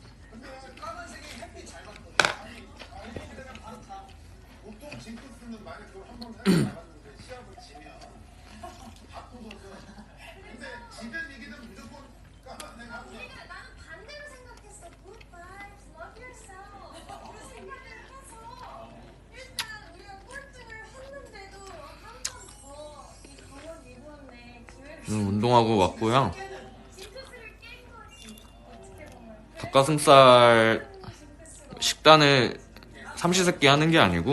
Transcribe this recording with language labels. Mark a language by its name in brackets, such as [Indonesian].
[Korean] 근데 까만색이 햇빛 잘 받거든. 아니 그냥 바로 다. 보통 징크스는 만약 그걸 한번 사용을 나갔는데 시합을 지면 바꾸거든. 근데 지면 이기는 무조건 까만색 하고 그러니까 나는 반대로 생각했어. [English] Good vibes, love yourself. [Korean] 그 생각을 해서 일단 우리가 꼴등을 했는데도 한 번 더 이 검은 리본에 기회를 운동하고 왔고요. 징크스를 깬 거지. 어떻게 보면. 닭가슴살 징크스가 식단을 삼시세끼 하는 게 아니고